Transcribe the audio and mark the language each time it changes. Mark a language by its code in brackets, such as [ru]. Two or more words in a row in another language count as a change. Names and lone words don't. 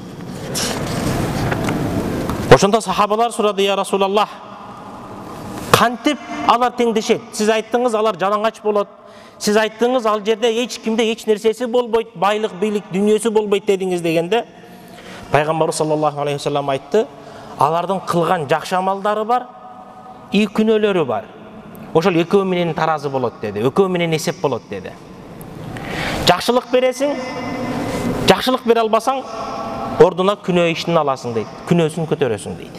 [ky] Ошондо сахабалар сурады: [ar] "يا رسول الله, [ky] кантип алар теңдешет? Сиз айттыңыз, алар жалаңач болот. Сиз айттыңыз, ал жерде эч кимде эч нерсеси болбойт, байлык, бийлик, дүнүйөсү болбойт дедиңиз" дегенде, Пайгамбар [ar] صلى الله عليه وسلم [ky] айтты: "Алардын кылган жакшы амалдары бар, и күнөөлөрү бар. ошол экөө менен таразы болот деди, экөө менен эсеп болот деди. Жакшылык бересиң, жакшылык бере албасаң, ордуна күнөө ишин аласың дейт, күнөөсүн көтөрөсүң дейт.